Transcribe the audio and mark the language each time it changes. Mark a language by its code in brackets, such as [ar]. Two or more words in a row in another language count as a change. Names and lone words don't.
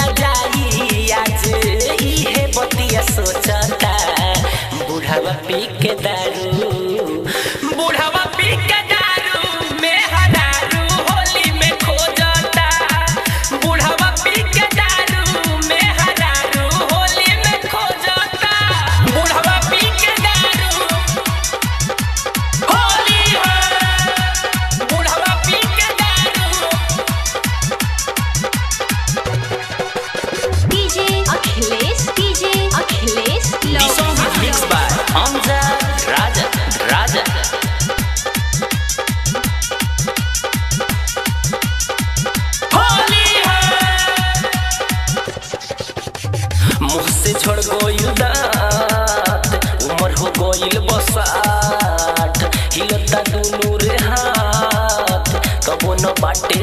[bho] जाई आज इहे बतिया सोचता बुढ़ावा पी के दारू बुढ़ावा पी के दारू में हरारू होली में खो जाता बुढ़ावा पी के दारू में हरारू होली में खो जाता बुढ़ावा पी के दारू होली है बुढ़ावा पी के दारू DJ अखिलेश [en] This song is mixed by Hamza Raja [bho] होली है मुँह से झड़ गइल दांत उमर हो गइल बसात हिलता दुनू रे हाथ कबो न बाटे